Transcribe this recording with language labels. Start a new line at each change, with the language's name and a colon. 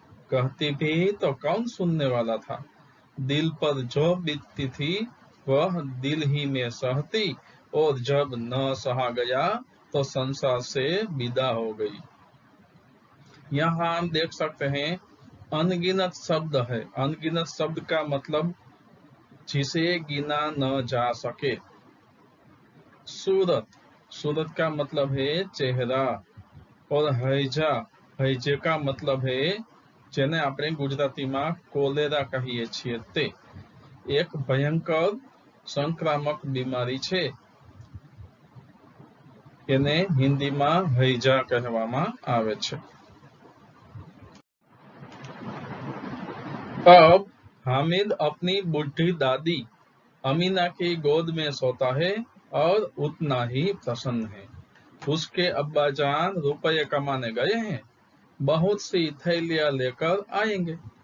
Hindi: कहती भी तो कौन सुनने वाला था। दिल पर जो बीतती थी वह दिल ही में सहती, और जब न सहा गया तो संसार से विदा हो गई। यहाँ हम देख सकते हैं अनगिनत शब्द है। अनगिनत शब्द का मतलब जिसे गिना न जा सके। सूरत, सूरत का मतलब है चेहरा। और हैजा, हैजे का मतलब है
Gujarati: જેને આપણે ગુજરાતીમાં કોલેરા કહીએ છીએ તે એક ભયંકર સંક્રામક બીમારી છે, એને હિન્દીમાં हैजा કહેવામાં આવે છે।
Hindi: अब हामिद अपनी बुढ़ी दादी अमीना की गोद में सोता है और उतना ही प्रसन्न है। उसके अब्बा जान रुपये कमाने गए हैं, बहुत सी थैलियां लेकर आएंगे।